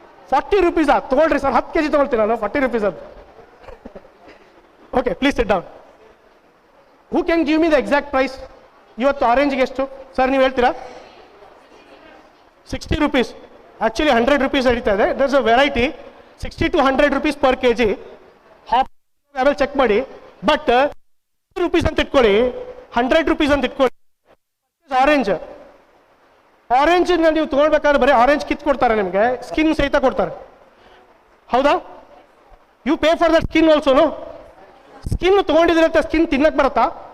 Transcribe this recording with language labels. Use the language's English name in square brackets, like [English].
[Kannada] 40 ರೂಪೀಸಾ? ತಗೊಳ್ರಿ sir, 10 kg ತಗೊಳ್ತೀನಿ ನಾನು, 40 ರೂಪೀಸ್ ಅದು. [English] Okay, please sit down. Who can give me the exact price? [Kannada] ಇವತ್ತು ಆರೆಂಜ್ಗೆ ಎಷ್ಟು ಸರ್ ನೀವು ಹೇಳ್ತೀರಾ? 60 rupees. ಆ್ಯಕ್ಚುಲಿ 100 rupees ನಡೀತಾ ಇದೆ. [English] There's a variety 60 to 100 rupees per kg. [Kannada] ಹಾಪ್ ಆಮೇಲೆ ಚೆಕ್ ಮಾಡಿ. ಬಟ್ rupees ಅಂತ ಇಟ್ಕೊಳ್ಳಿ, 100 rupees ಅಂತ ಇಟ್ಕೊಳ್ಳಿ. ಆರೆಂಜ್ ನೀವು ತೊಗೊಳ್ಬೇಕಾದ್ರೆ ಬರೀ ಆರೆಂಜ್ ಕಿತ್ ಕೊಡ್ತಾರೆ ನಿಮಗೆ, ಸ್ಕಿನ್ ಸಹಿತ ಕೊಡ್ತಾರೆ. ಹೌದಾ? [English] You pay for that skin ಆಲ್ಸೋನು. [Kannada] Skin ತೊಗೊಂಡಿದ್ರೆ skin ತಿನ್ನಕ್ಕೆ ಬರುತ್ತಾ?